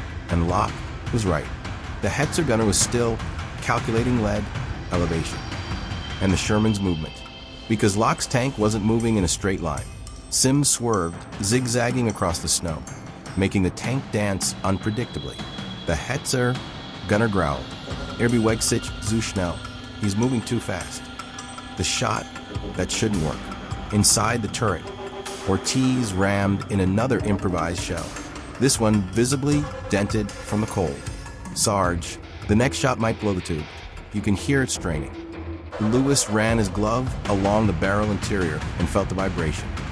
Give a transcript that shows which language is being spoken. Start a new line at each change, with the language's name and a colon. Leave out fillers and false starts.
English: And Locke was right. The Hetzer gunner was still calculating lead, elevation, and the Sherman's movement. Because Locke's tank wasn't moving in a straight line, Sims swerved, zigzagging across the snow, making the tank dance unpredictably. The Hetzer gunner growled,
German: "Er bewegt sich zu schnell.
English: He's moving too fast." The shot that shouldn't work. Inside the turret, Ortiz rammed in another improvised shell, this one visibly dented from the cold. "Sarge, the next shot might blow the tube. You can hear it straining." Lewis ran his glove along the barrel interior and felt the vibration.